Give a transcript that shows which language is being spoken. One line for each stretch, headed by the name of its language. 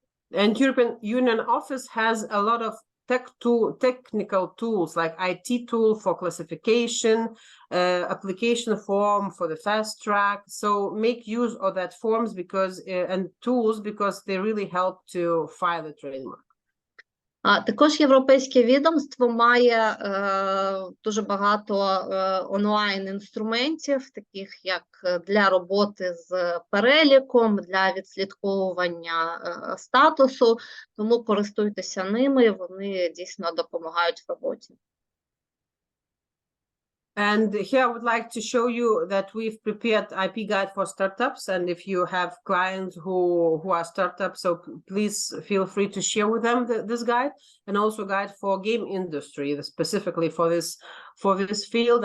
English: And European Union Office has a lot of technical tools like IT tool for classification, application form for the fast track. So make use of that forms and tools because they really help to file a trademark.
Ukrainian: Також європейське відомство має дуже багато онлайн-інструментів, таких як для роботи з переліком, для відслідковування статусу, тому користуйтеся ними, вони дійсно допомагають в роботі.
English: And here I would like to show you that we've prepared IP guide for startups. And if you have clients who are startups, so please feel free to share with them this guide, and also guide for game industry, specifically for this field.